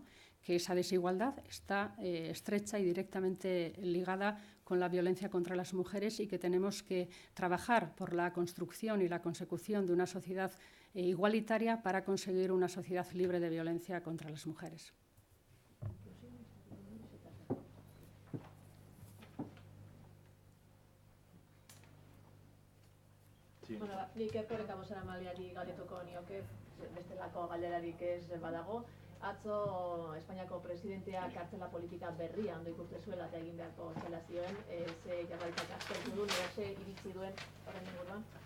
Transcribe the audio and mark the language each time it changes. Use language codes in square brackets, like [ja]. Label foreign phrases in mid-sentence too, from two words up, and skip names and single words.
[es] Que esa desigualdad está estrecha y directamente ligada con la violencia contra las mujeres, y que tenemos que trabajar por la construcción y la consecución de una sociedad igualitaria para conseguir una sociedad libre de violencia contra las mujeres. [eu] Bueno, nik erkoreka bozera maleari galdetuko nioke, bestelako galderarik ez badago. Atzo Espainiako presidenteak kartzela politika berria ondo ikusten zuela eta egin beharko zela zioen, ze Jaurlaritzak aztertu duen, ze iritzi duen horren inguruan?